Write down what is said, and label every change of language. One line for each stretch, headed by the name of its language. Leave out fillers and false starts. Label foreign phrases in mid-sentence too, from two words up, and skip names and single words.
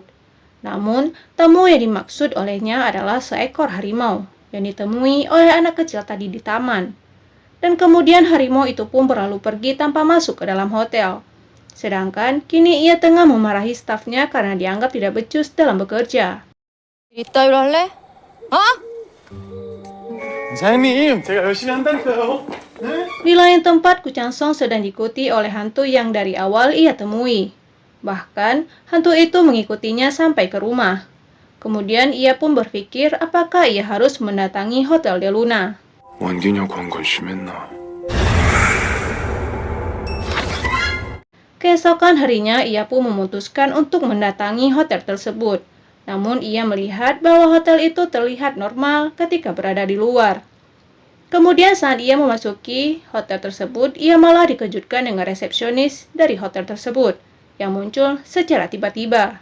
Indonesian: Namun, tamu yang dimaksud olehnya adalah seekor harimau, yang ditemui oleh anak kecil tadi di taman. Dan kemudian harimau itu pun berlalu pergi tanpa masuk ke dalam hotel. Sedangkan kini ia tengah memarahi stafnya karena dianggap tidak becus dalam bekerja.
Korean: 이따위로 할래? 어? 사장님, 제가 열심히 한다니까요. 네?
Indonesian: Di lain tempat, Koo Chang-sung sedang diikuti oleh hantu yang dari awal ia temui. Bahkan, hantu itu mengikutinya sampai ke rumah. Kemudian ia pun berpikir apakah ia harus mendatangi Hotel de Luna.
Korean: 원균형 광고 심했나?
Indonesian: Keesokan harinya, ia pun memutuskan untuk mendatangi hotel tersebut. Namun ia melihat bahwa hotel itu terlihat normal ketika berada di luar. Kemudian saat ia memasuki hotel tersebut, ia malah dikejutkan dengan resepsionis dari hotel tersebut yang muncul secara tiba-tiba.